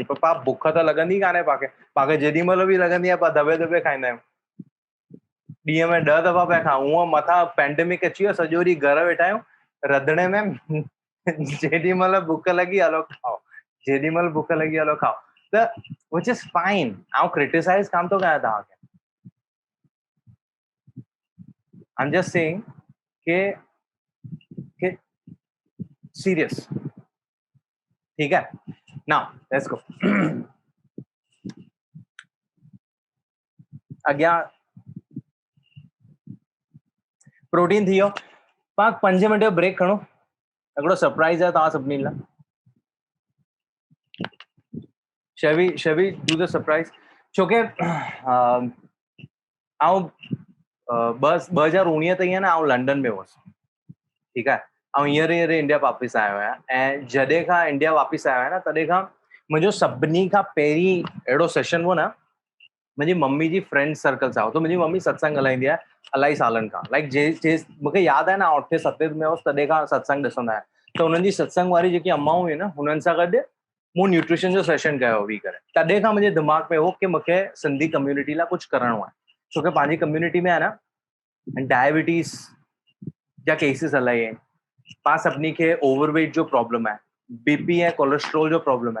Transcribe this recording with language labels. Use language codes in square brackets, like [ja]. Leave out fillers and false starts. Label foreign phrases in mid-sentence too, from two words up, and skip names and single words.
[sd] पर पाण बुख त लॻंदी कान्हे, पाण जेॾी महिल बि लॻंदी आहे, पाण दॿे दॿे खाईंदा आहियूं। ॾींहं में 10 दफ़ा पिया खाऊं। उअं मथां पेंडेमिक अची वियो, सॼो ॾींहुं घर वेठा आहियूं रंधिणे में। जेॾी महिल बुख लॻी हलो खाओ, जेॾी महिल बुख लॻी हलो खाओ, त [en] which is fine. [sd] आउं क्रिटिसाइज़ कान थो कयां तव्हांखे, [en] I am just saying ke serious, [hi] ठीक है। [en] Now let's go. [sd] अॻियां प्रोटीन थी वियो, पाण 5 मिनट जो ब्रेक खणो, हिकिड़ो सरप्राइज़ आहे तव्हां सभिनी लाइ। [en] Shall we do the surprise, [sd] छोके आउं 2019 ताईं आहे न, आउं लंडन में हुअसि, ठीकु आहे। ऐं हींअर इंडिया वापसि आयो आहियां, ऐं जॾहिं खां इंडिया वापसि आयो आहियां न, तॾहिं खां मुंहिंजो सभिनी खां पहिरीं अहिड़ो सेशन हुओ न, मुंहिंजी मम्मी जी [en] फ्रेंड सर्कल [sd] सां हो। त मुंहिंजी मम्मी सत्संग हलाईंदी आहे इलाही सालनि खां, लाइक मूंखे यादि आहे न, 8 7 में हुअसि तॾहिं खां सत्संग ॾिसंदा आहिनि। त हुननि जी सत्संग वारी जेकी अम्माऊं हुई न, हुननि सां गॾु मूं न्यूट्रिशन जो सेशन कयो वेही करे। तॾहिं खां मुंहिंजे दिमाग़ में हो कि मूंखे सिंधी कम्युनिटी लाइ कुझु करिणो आहे, छोकी पंहिंजी कम्युनिटी में आहे न डायबिटीज़ जा केसिस इलाही आहिनि, पाण सभिनी खे ओवरवेट जो प्रॉब्लम आहे, बीपी ऐं कोलेस्ट्रोल जो प्रॉब्लम आहे।